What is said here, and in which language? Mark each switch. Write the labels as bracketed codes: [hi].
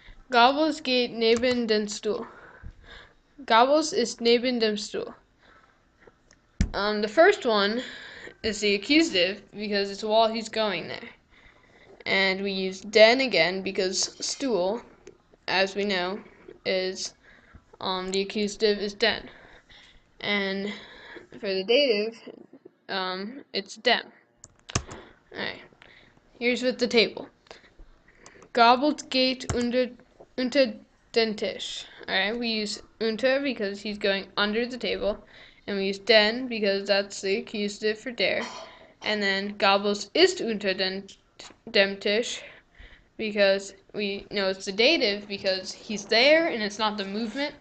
[de] Gobbles geht neben den Stuhl. Gobbles ist neben dem Stuhl. [en] The first one is the accusative because it's while he's going there. And we use den again because stool, as we know, is the accusative is den. And for the dative, it's dem. Alright. Here's with the table. [de] Gobbles geht unter den Tisch. [en] Alright, we use unter because he's going under the table. And we use den because that's the accusative for der. And then [de] Gobbles ist unter dem Tisch [en] because we know it's the dative because he's there and it's not the movement.